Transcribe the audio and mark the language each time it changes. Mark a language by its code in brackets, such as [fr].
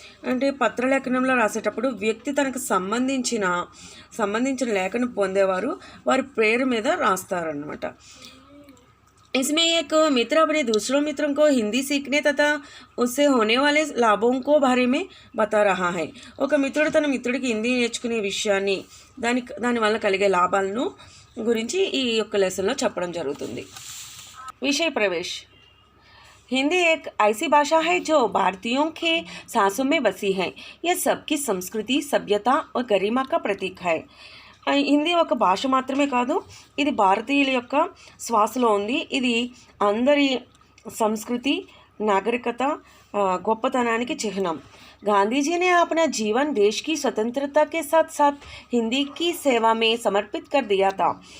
[te] అంటే పత్రలేఖనంలో రాసేటప్పుడు వ్యక్తి తనకు సంబంధించిన లేఖను పొందేవారు వారి పేరు మీద రాస్తారన్నమాట. [hi] इसमें एक मित्र अपने दूसरों मित्रों को हिंदी सीखने तथा उससे होने वाले लाभों को बारे में बता रहा है. [te] ఒక మిత్రుడు తన మిత్రుడికి హిందీ నేర్చుకునే విషయాన్ని దానివల్ల కలిగే లాభాలను గురించి ఈ యొక్క లెసన్లో చెప్పడం జరుగుతుంది. [hi] विषय प्रवेश. हिंदी एक ऐसी भाषा है जो भारतीयों के सांसों में बसी है. यह सबकी संस्कृति, सभ्यता और गरिमा का प्रतीक है. [te] హిందీ ఒక భాష మాత్రమే కాదు, ఇది భారతీయుల యొక్క శ్వాసలో ఉంది. ఇది అందరి సంస్కృతి, నాగరికత, గొప్పతనానికి చిహ్నం. [hi] गांधी जी ने अपना जीवन देश की स्वतंत्रता के साथ साथ हिंदी की सेवा में समर्पित कर दिया था.